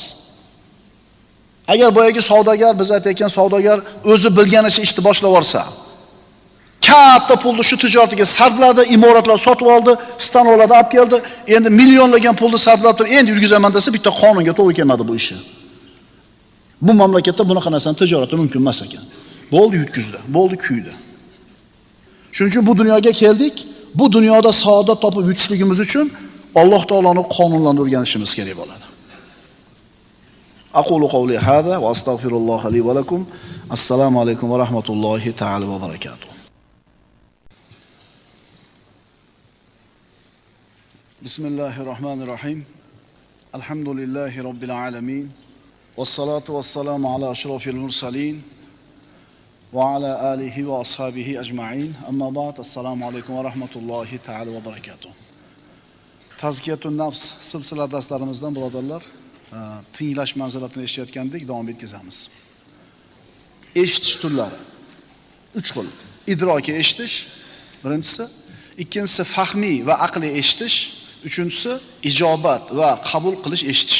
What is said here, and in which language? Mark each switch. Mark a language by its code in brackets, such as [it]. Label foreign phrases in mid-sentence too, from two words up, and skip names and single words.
[uz] Agar boyagi savdogar, biz aytayotgan savdogar o'zi bilganicha ishni boshlab olsa, katta pulni shu tijoratiga sarfladi, imoratlar sotib oldi, stanovlarni olib keldi, endi millionlagan pulni sarflab turib, endi yurgizaman desa, bitta qonunga to'g'ri kelmadi bu ishi. Bu mamlakatda bunaqa narsani tijorati mumkin emas ekan. Bo'ldi yutkizdi, bo'ldi kuydi. Shuning uchun bu dunyoga keldik. Bu dunyoda saodat topib yutishligimiz uchun Alloh taoloning qonunlarini o'rganishimiz kerak bo'ladi. [ar] أقول قولي هذا و أستغفر الله لي و لكم. السلام عليكم و رحمة الله تعالى و بركاته. Bismillahirrahmanirrahim. الحمد لله رب العالمين. والصلاة والسلام على أشرف المرسلين. و على آله و أصحابه أجمعين. أما بعد. السلام عليكم و رحمة الله تعالى و بركاته. تزكية النفس [uz] silsila darslarimizdan birodarlar, tinglash manzilatini eshitayotgandek davom etkazamiz. Eshitish turlari 3 xil. Idrokiy eshitish birinchisi, ikkinchisi fahmiy va aqliy eshitish, uchinchisi ijobat va qabul qilish eshitishi.